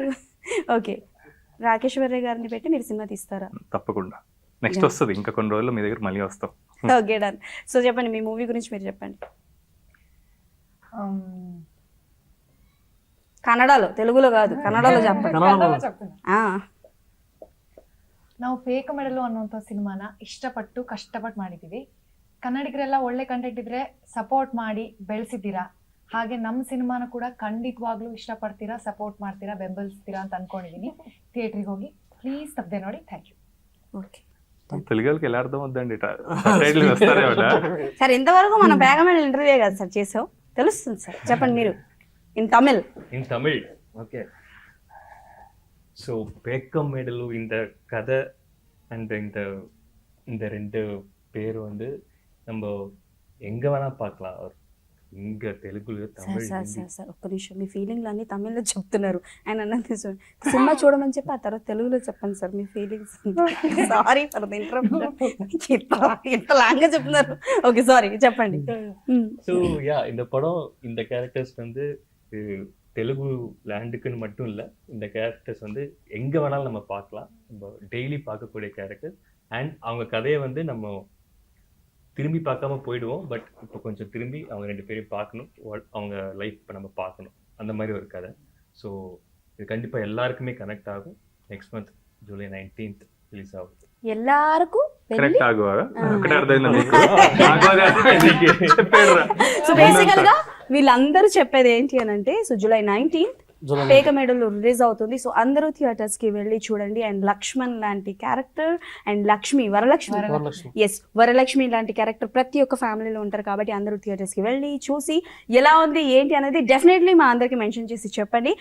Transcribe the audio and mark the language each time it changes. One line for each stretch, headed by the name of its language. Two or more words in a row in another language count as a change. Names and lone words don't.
Telugu: ఓకే, రాకేష్ వరే గారిని పెట్టి మీరు సినిమా తీస్తారా? తప్పకుండా నెక్స్ట్ వస్తుంది, ఇంకా కొన్ని రోజుల్లో మీ దగ్గర మళ్ళీ వస్తాం.
English: okay done.
Telugu: సో చెప్పండి మీ మూవీ గురించి మీరు చెప్పండి. కన్నడలో, తెలుగులో కాదు, కన్నడలో చెప్పండి.
Kannada: ಕನ್ನಡದಲ್ಲಿ
Telugu: చెప్తున్నా. ఆ,
Kannada: ನಾವು ಫೇಕ್ ಮೆಡಲು ಅನ್ನುವಂಥ ಸಿನಿಮಾನ ಇಷ್ಟಪಟ್ಟು ಕಷ್ಟಪಟ್ಟು ಮಾಡಿದ್ದೀವಿ. ಕನ್ನಡಿಗರೆಲ್ಲ ಒಳ್ಳೆ ಕಂಟೆಂಟ್ ಇದ್ರೆ ಸಪೋರ್ಟ್ ಮಾಡಿ ಬೆಳೆಸಿದ್ದೀರಾ. ಹಾಗೆ ನಮ್ಮ ಸಿನಿಮಾನ ಕೂಡ ಖಂಡಿತವಾಗ್ಲೂ ಇಷ್ಟಪಡ್ತೀರಾ, ಸಪೋರ್ಟ್ ಮಾಡ್ತೀರಾ, ಬೆಂಬಲಿಸ್ತೀರಾ ಅಂತ ಅನ್ಕೊಂಡಿದ್ದೀನಿ. ಥಿಯೇಟ್ರಿಗೆ ಹೋಗಿ ಪ್ಲೀಸ್ ತಪ್ಪದೆ ನೋಡಿ.
English: thank you.
Telugu: ఓకే తెలుగు వాళ్ళకి ఎలా అర్థం అవుద్దండి టైటిల్ వస్తారే సార్ ఇంతవరకు మనం బేగమైన ఇంటర్వ్యూ కదా సార్ చేసావు, తెలుస్తుంది సార్. చెప్పండి మీరు
English: in Tamil. in Tamil okay.
Tamil: ஸோ பேக்கம் மெடலு இந்த கதை அண்ட் இந்த இந்த ரெண்டு பேர் வந்து நம்ம எங்கே வேணால் பார்க்கலாம். அவர் இங்கே தெலுங்குல
Telugu: సార్
Tamil: தமிழ்
Telugu: సార్
Tamil: ஹிந்தி.
Telugu: సార్ సార్ ఒక్క నిమిషం, మీ ఫీలింగ్లు అన్ని తమిళ్లో చెప్తున్నారు. ఆయన అన్నది సినిమా చూడమని చెప్పి ఆ తర్వాత తెలుగులో చెప్పండి సార్ మీ ఫీలింగ్స్.
English: sorry for the
Telugu: ఇంత లాంగ్ గా చెప్తున్నారు. ఓకే సారీ చెప్పండి.
English: so ya
Tamil: இந்த படம் இந்த கேரக்டர்ஸ் வந்து தெலுங்கு லேண்டுக்குன்னு மட்டும் இல்லை, இந்த கேரக்டர்ஸ் வந்து எங்கே வேணாலும் நம்ம பார்க்கலாம். நம்ம டெய்லி பார்க்கக்கூடிய கேரக்டர் அண்ட் அவங்க கதையை வந்து நம்ம திரும்பி பார்க்காம போயிடுவோம். பட் இப்போ கொஞ்சம் திரும்பி அவங்க ரெண்டு பேரையும் பார்க்கணும், அவங்க லைஃப் இப்போ நம்ம பார்க்கணும், அந்த மாதிரி ஒரு கதை. ஸோ இது கண்டிப்பாக எல்லாருக்குமே கனெக்ட் ஆகும்.
English: next month
Tamil: ஜூலை 19th ரிலீஸ் ஆகுது. ఎల్లారకు
Telugu: కరెక్ట్ ఆగువా ఒకటే అర్థమైందా
English: so basical
Telugu: గా వీళ్ళందరూ చెప్పేది ఏంటి అని అంటే, సో జూలై 19th పేకమేడలో రిలీజ్ అవుతుంది. సో అందరూ థియేటర్స్ కి వెళ్ళి చూడండి. అండ్ లక్ష్మణ్ లాంటి క్యారెక్టర్ అండ్ వరలక్ష్మి ఎస్ వరలక్ష్మి లాంటి క్యారెక్టర్ ప్రతి ఒక్క ఫ్యామిలీలో ఉంటారు కాబట్టి అందరూ థియేటర్స్ కి వెళ్ళి చూసి ఎలా ఉంది ఏంటి అనేది డెఫినెట్లీ మా అందరికి మెన్షన్ చేసి చెప్పండి.